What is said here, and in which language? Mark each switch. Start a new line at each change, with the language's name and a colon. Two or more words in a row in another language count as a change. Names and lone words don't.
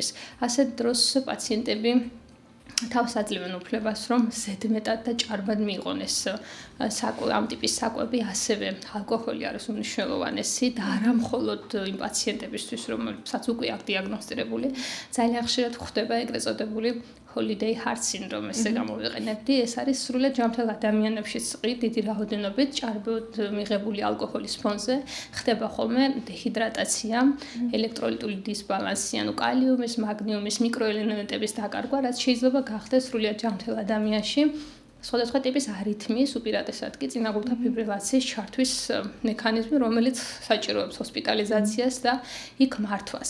Georgian: ასეთ დროს პაციენტები თავს აძლევენ უფლებას, რომ ზედმეტად და ჭარბად მიიღონ ეს ამ ტიპის საკვები, ასევე ალკოჰოლი არის უმნიშვნელოვანესი და არა მხოლოდ იმ პაციენტებისთვის, რომელსაც უკვე აქვს დიაგნოსტირებული, ძალიან ხშირად ხდება ეგრეთ წოდებული
English: holiday heart
Georgian: syndrome, ესე გამოვიყენებდი, ეს არის სრულად ჯანმრთელ ადამიანებშიც დიდი რაოდენობით ჭარბად მიღებული ალკოჰოლის ფონზე ხდება ხოლმე დეჰიდრატაცია, ელექტროლიტული დისბალანსი, ანუ კალიუმის, მაგნიუმის, მიკროელემენტების დაკარგვა, რაც შეიძლება გახდეს სრულად ჯანმრთელ ადამიანში სხვადასხვა ტიპის არითმიის, უპირატესად კი წინაგულთა ფიბრილაციის ჩართვის მექანიზმი, რომელიც საჭიროებს ჰოსპიტალიზაციას და იქ მართვას.